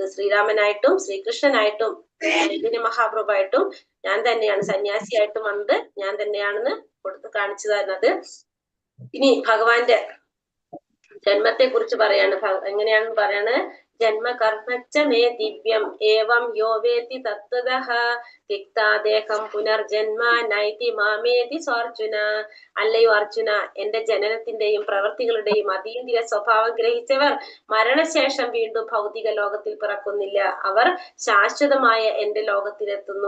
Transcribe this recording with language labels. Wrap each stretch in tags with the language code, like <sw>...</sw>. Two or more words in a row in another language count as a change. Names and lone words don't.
<ml>ശ്രീരാമനായിട്ടും ശ്രീകൃഷ്ണനായിട്ടും ചൈതന്യ മഹാപ്രഭുവായിട്ടും ഞാൻ തന്നെയാണ്, സന്യാസിയായിട്ടും വന്നത് ഞാൻ തന്നെയാണെന്ന് കൊടുത്ത് കാണിച്ചു തരുന്നത്. ഇനി ഭഗവാന്റെ ജന്മത്തെ കുറിച്ച് പറയാണ്. എങ്ങനെയാണെന്ന് പറയാണ്.</ml> <sa>ജന്മകർമ്മച്ച മേ ദിവ്യം ഏവം യോ വേത്തി തത്വതഃ തിക്താദേഹം പുനർജന്മ നൈതി മാമേതി സ്വാർജുന.</sa> <ml>അല്ലയോ അർജുന, എന്റെ ജനനത്തിന്റെയും പ്രവൃത്തികളുടെയും അതീന്ദ്രിയ സ്വഭാവം ഗ്രഹിച്ചവർ മരണശേഷം വീണ്ടും ഭൗതിക ലോകത്തിൽ പിറക്കുന്നില്ല, അവർ ശാശ്വതമായ എന്റെ ലോകത്തിലെത്തുന്നു.</ml>